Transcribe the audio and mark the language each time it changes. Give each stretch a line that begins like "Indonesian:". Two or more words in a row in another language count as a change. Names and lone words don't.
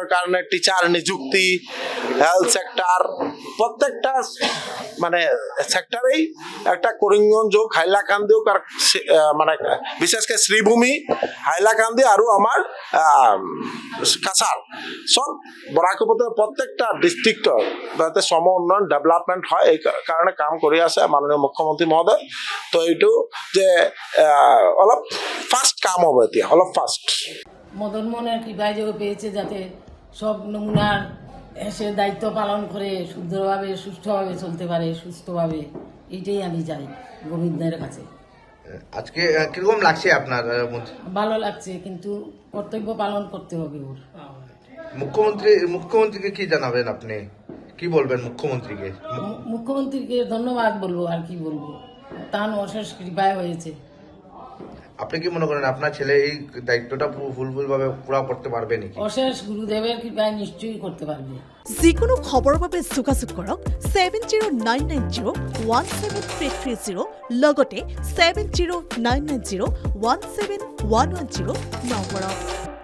Bangla: কারণে টিচার নিযুক্তি
English: health sector
Bangla: প্রত্যেকটা মানে সেক্টরেই একটা করিমগঞ্জ হোক হাইলাকান্দি হোক আর মানে বিশেষকে শ্রীভূমি হাইলাকান্দি আর আমার কাছাড় সব বরাক উপত্যকা প্রত্যেকটা ডিস্ট্রিক্টর যাতে সম উন্নয়ন ডেভেলপমেন্ট হয় এই কারণে কাম করে আছে মাননীয় মুখ্যমন্ত্রী মহোদয়।
Assamese: তো এইটো যে অলপ ফাস্ট কাম হবে এতিয়া অলপ ফাস্ট
Bangla: মদন মোহনের কৃপায় যোগ পেয়েছে যাতে সব নমুনার এসে দায়িত্ব পালন করে শুদ্ধভাবে সুষ্ঠুভাবে চলতে পারে সুস্থভাবে, এইটাই আমি চাই গোবিন্দের কাছে। আজকে কিরকম লাগছে আপনার? ভালো লাগছে, কিন্তু কর্তব্য পালন করতে হবে ওর। মুখ্যমন্ত্রীকে কি জানাবেন আপনি, কি বলবেন মুখ্যমন্ত্রীকে? মুখ্যমন্ত্রীকে ধন্যবাদ বলবো, আর কি বলবো, তার অশেষ কৃপায় হয়েছে। আপনি কি মনে করেন আপনার ছেলে এই দায়িত্বটা ফুলভাবে পুরা করতে পারবে নাকি? অশেষ গুরুদেবের কৃপায় নিশ্চয়ই করতে পারবে।
Assamese: যিকোনো খবৰৰ বাবে যোগাযোগ কৰক 7099017330 লগতে 7099017110 নম্বৰত।